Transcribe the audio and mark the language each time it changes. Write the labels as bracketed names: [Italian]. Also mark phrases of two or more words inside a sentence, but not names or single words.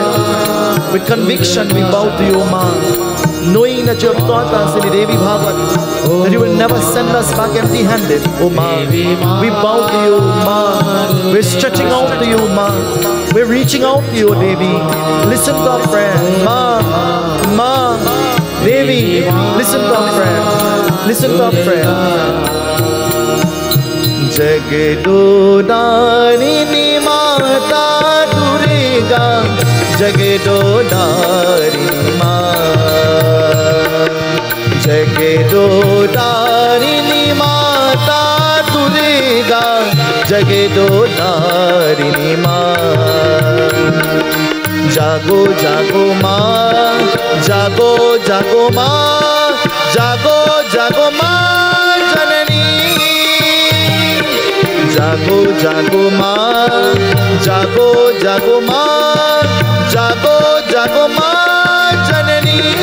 [English] With conviction, we bow to you, Ma. Knowing that you have taught us in the Devi Bhavat, that you will never send us back empty-handed, O Ma. We bow to you, Ma. We're stretching out to you, Ma. We're reaching out to you, Devi. Listen to our prayer, Ma. Ma, Devi, listen to our prayer. Listen to our prayer. [Hindi] जगदोद्धारिणी माता दुर्गा, जगदोद्धारिणी माँ, जगदोद्धारिणी माता दुर्गा, जगदोद्धारिणी माँ. जागो जागो माँ, जागो जागो माँ, जागो जागो माँ जननी. जागो जागो माँ, जागो जागो माँ, जागो जागो माँ जननी.